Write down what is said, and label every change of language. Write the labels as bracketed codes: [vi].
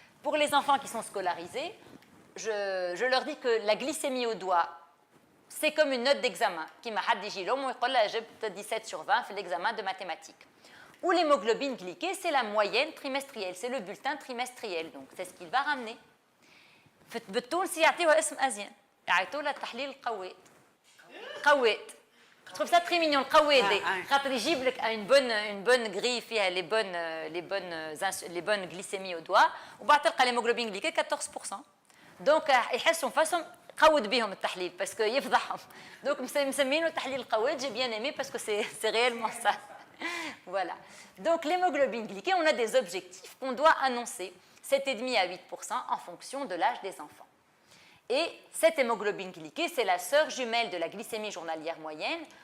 [fr] Pour les enfants qui sont scolarisés, je leur dis que la glycémie au doigt, c'est comme une note d'examen. Qui m'a dit j'ai 17 sur 20 fait l'examen de mathématiques. Ou l'hémoglobine glyquée, c'est la moyenne trimestrielle, c'est le bulletin trimestriel. Donc c'est ce qu'il va ramener. [ar] بالتونسي يعطيوها اسم أزين يعيطوا لها تحليل القوات. قوات. [fr] Je trouve ça très mignon, le قوات. [ar] خاطر يجيب لك [fr] une bonne grille فيها les bonnes glycémies au doigt [ar] وبعد تلقى [fr] l'hémoglobine glyquée 14%. [ar] Donc يحسوا فاسهم قود بهم التحليل parce que يفضحهم. [fr] Donc [ar] مسمينه تحليل القوات, [fr] j'ai bien aimé parce que c'est réellement ça. Voilà. Donc l'hémoglobine glyquée, on a des objectifs qu'on doit annoncer, 7,5 à 8% en fonction de l'âge des enfants. Et cette hémoglobine glyquée, c'est la sœur jumelle de la glycémie journalière moyenne.